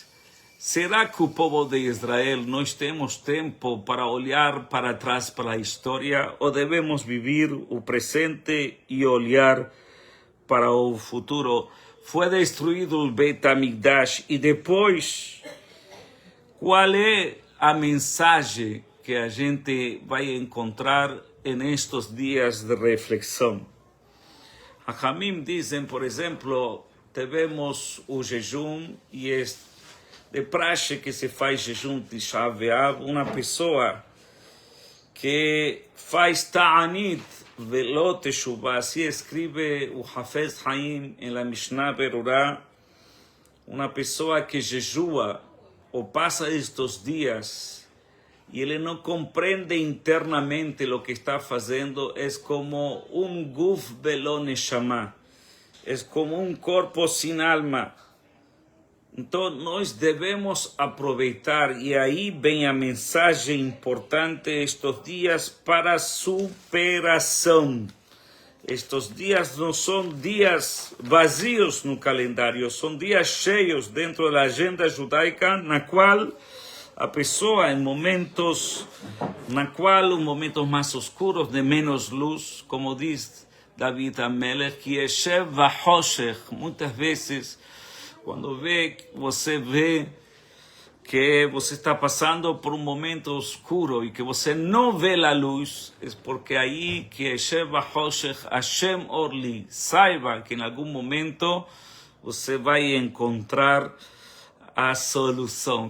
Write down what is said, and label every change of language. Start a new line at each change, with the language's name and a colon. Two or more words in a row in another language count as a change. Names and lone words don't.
Spanish: ¿Será que el pueblo de Israel no tenemos tiempo para
Portuguese: olhar para atrás
Spanish: para la historia, o debemos vivir el presente y
Portuguese: olhar para
Spanish: el futuro? Fue destruido el Beit HaMikdash, y después, ¿cuál es
Portuguese: a mensagem que a gente vai encontrar nestes dias de reflexão? Jajamim dizem, por exemplo, tivemos o jejum, e é de praxe que se faz jejum de Tisha B'Av. Uma pessoa que faz
Hebrew: תענית ולא תשובה,
Portuguese: assim escreve o Hafez Haim em la Mishnah Berurah, uma pessoa que jejua
Spanish: o pasa estos días y él no comprende internamente lo que está haciendo, es como un
Hebrew: גוף בלא נשמה,
Spanish: es como un cuerpo sin alma. Entonces, nós debemos aproveitar, y ahí ven a mensaje importante estos días para superación. Estos días no son días vacíos
Portuguese: no calendário, são dias cheios dentro da agenda judaica, na qual a pessoa, em momentos mais oscuros, de menos luz, como diz David Amelech, que
Hebrew: ישב וחשך,
Portuguese: muitas vezes, quando você vê que você está passando por um momento escuro e que você não vê a luz, é porque aí que
Hebrew: ישב וחשך השם אורלי,
Portuguese: saiba que em algum momento você vai encontrar a solução.